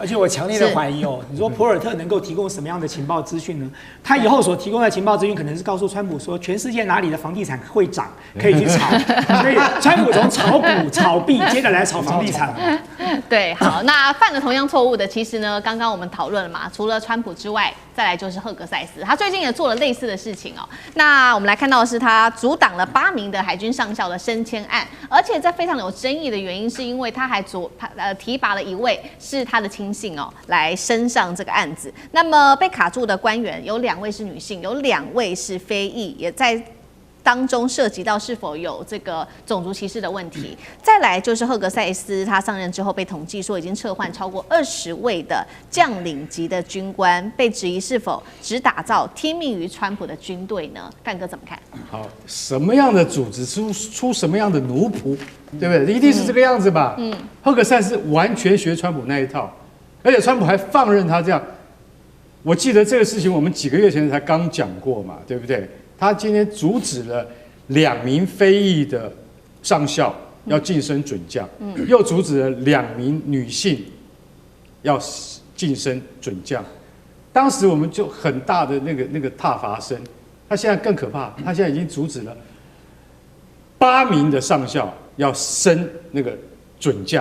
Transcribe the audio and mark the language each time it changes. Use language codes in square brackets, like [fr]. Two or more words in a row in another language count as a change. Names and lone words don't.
[zh] 而且我強烈的懷疑哦，你說普爾特能夠提供什麼樣的情報資訊呢？他以後所提供的情報資訊，可能是告訴川普說，全世界哪裡的房地產會漲，可以去炒。所以川普從炒股、炒幣，接着來炒房地產。对，好，那犯了同樣錯誤的，其實呢，刚剛我們討論了嘛，除了川普之外，再來就是赫格塞斯，他最近也做了類似的事情哦。那我們來看到的是，他阻擋了8名的海軍上校的升遷案，而且在非常有爭議的原因，是因為他還提拔了一位是他的親信哦，來升上這個案子。那麼被卡住的官員有2位是女性，有2位是非裔，也在當中涉及到是否有這個種族歧視的問題。再來就是赫格塞斯，他上任之後被統計說已經撤換超過20位的將領級的軍官，被質疑是否只打造聽命於川普的軍隊呢？幹哥怎麼看？好，什麼樣的組織出什麼樣的奴僕，對不對？一定是這個樣子吧？赫格塞斯完全學川普那一套，而且川普還放任他這樣。我記得這個事情我們幾個月前才剛講過嘛，對不對？他今天阻止了2名非裔的上校要晉升准將，又阻止了2名女性要晉升准將。當時我們就很大的那個挞伐声。他現在更可怕，他现在已經阻止了8名的上校要升那個准將。